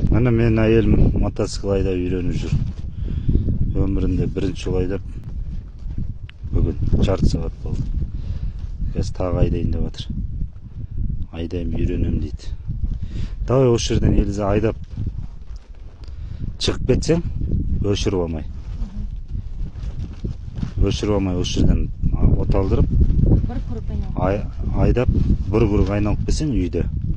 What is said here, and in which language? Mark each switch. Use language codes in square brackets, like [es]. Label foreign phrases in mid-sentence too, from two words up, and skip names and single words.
[ky] Мына менин айелим мотоцикл айдап үйрөнүп жүр. Өмүрүндө биринчи жолу айдап, бүгүн жарты саат болду. [kk] Қазір тағы айдайын деп жатыр. Айдайым, үйренем дейді. Давай осы жерден Элиза айдап шығып кетсең, өшіріп алмай. Өшіріп алмай осы жерден оталдырып, айдап, бір круг айналып келсең үйде.